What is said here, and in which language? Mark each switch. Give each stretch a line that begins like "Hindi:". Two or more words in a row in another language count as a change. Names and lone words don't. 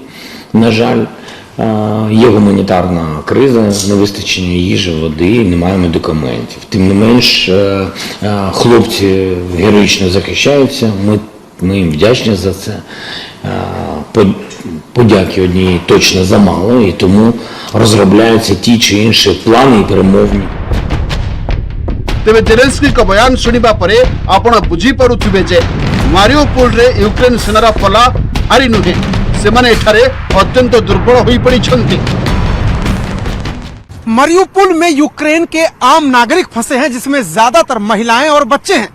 Ukrainian: На жаль, є гуманітарна криза, невистачення їжі, води, немає медикаментів. Тим не менш, хлопці героїчно захищаються, ми їм вдячні за це. Подяки однієї точно замало, і тому розробляються ті чи інші плани і перемовні.
Odia: ତେବେ ଜେଲେନସ୍କୀ
Hindi: का बयान
Odia: ସୁଣିବା ପରେ ଆପଣ ବୁଝି ପାରୁଥିବେ ଯେ ମାରିଓପୋଲ ରେ ୟୁକ୍ରେନ ସେନାର ପଲା ହାରି ନୁହେଁ, ସେ ମାନେ ଏଠାରେ ଅତ୍ୟନ୍ତ ଦୁର୍ବଳ ହୋଇ ପଡ଼ିଛନ୍ତି।
Hindi: मारियोपोल में यूक्रेन के आम नागरिक फंसे हैं, जिसमें ज्यादातर महिलाएं और बच्चे हैं।